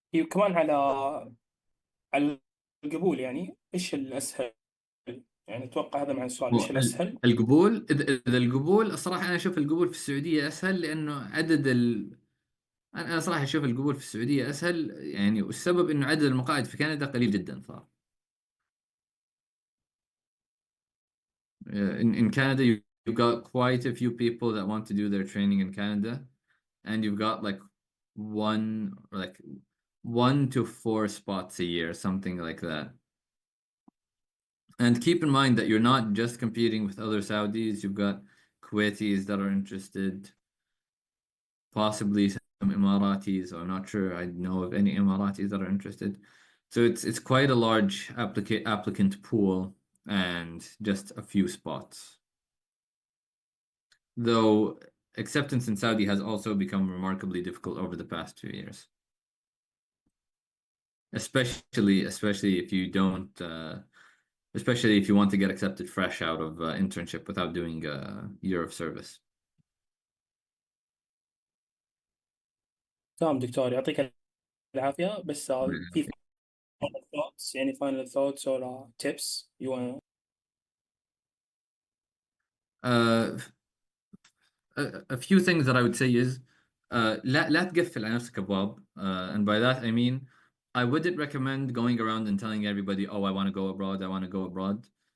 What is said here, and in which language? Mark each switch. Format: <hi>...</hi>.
<ar>كمان على القبول، يعني إيش الأسهل؟ يعني أتوقع هذا مع السؤال، إيش هو الأسهل؟ القبول، إذا القبول الصراحة أنا أشوف القبول في السعودية أسهل، لأنه أنا صراحة أشوف القبول في السعودية أسهل، يعني والسبب إنه عدد المقاعد في كندا قليل جدا صار.</ar> <en>In Canada, you've got quite a few people that want to do their training in Canada, and you've got like like 1 to 4 spots a year, something like that. And keep in mind that you're not just competing with other Saudis, you've got Kuwaitis that are interested, possibly some Emiratis. I'm not sure I know of any Emiratis that are interested. So it's quite a large applicant pool and just a few spots. Though acceptance in Saudi has also become remarkably difficult over the past 2 years. Especially if you don't especially if you want to get accepted fresh out of internship without doing a year of service.</en> <ar>تمام دكتور، يعطيك العافية. بس في</ar> <en>final thoughts،</en> <ar>يعني</ar> <en>final thoughts or tips you want. Uh, a few things that I would say is</en> <ar>لا تقفل على نفسك أبواب.</ar> <en>And by that I mean I wouldn't recommend going around and telling everybody, oh, I want to go abroad, I want to go abroad.</en>